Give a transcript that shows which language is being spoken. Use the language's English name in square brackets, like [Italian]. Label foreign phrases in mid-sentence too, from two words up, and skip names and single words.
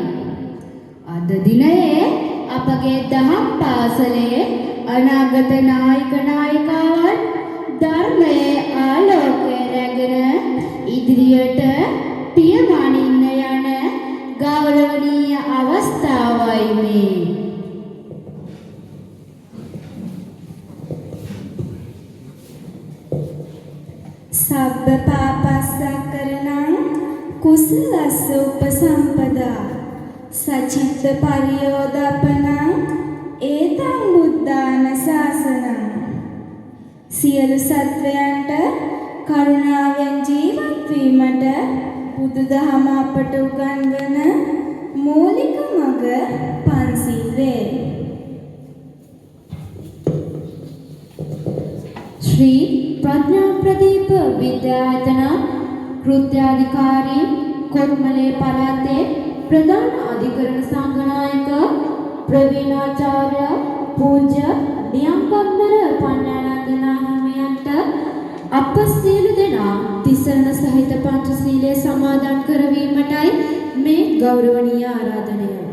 [Sinhala] අද දිනයේ අපගේ දහම් පාසලේ අනාගත නායක නායිකාවන් ධර්මයේ ආලෝකය රැගෙන ඉදිරියට පියමනින්න යන ගෞරවනීය අවස්ථාවයි මේ. [Pali] සබ්බ පාපස්සකරණං කුසලස්ස උපසම්පදා සචිත්ත පරියෝදපනං ඒතං බුද්ධාන ශාසනං [Sinhala] සියලු සත්වයන්ට කරුණාවෙන් ජීවත් වීමට බුදුදහම අපට උගන්වන මූලික මඟ පන්සිල් වේ. ශ්‍රී ප්‍රඥා ප්‍රදීප විද්‍යායතන කෘත්‍යාධිකාරී කොත්මලේ පළාතේ ප්‍රධාන අධිකරණ සංඝනායක ප්‍රවීණාචාර්ය පූජ්‍ය නියම්ගම්බර පඤ්ඤානන්ද නාහිමියන්ට අප සියලු දෙනා තිසරණ සහිත පංචශීලයේ සමාදන් කරවීමටයි මේ ගෞරවනීය ආරාධනය.